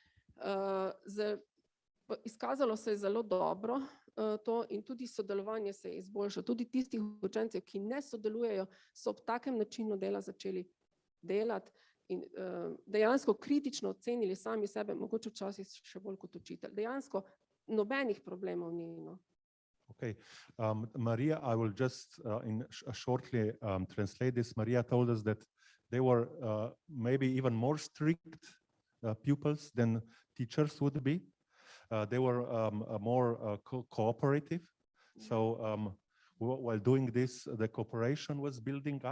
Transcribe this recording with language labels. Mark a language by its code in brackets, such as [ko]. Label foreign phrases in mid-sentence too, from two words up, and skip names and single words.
[sl] Izkazalo se je zelo dobro to in tudi sodelovanje se je izboljšalo. Tudi tistih učencev, ki ne sodelujejo, so ob takem načinu dela začeli delati in dejansko kritično ocenili sami sebe, mogoče včasih še bolj kot učitelj. Dejansko nobenih problemov ni. [en] Okay, Maria, I will just shortly translate this. Maria told us that they were maybe even more strict pupils than teachers would be. They were more cooperative. So while doing this, the cooperation was building up.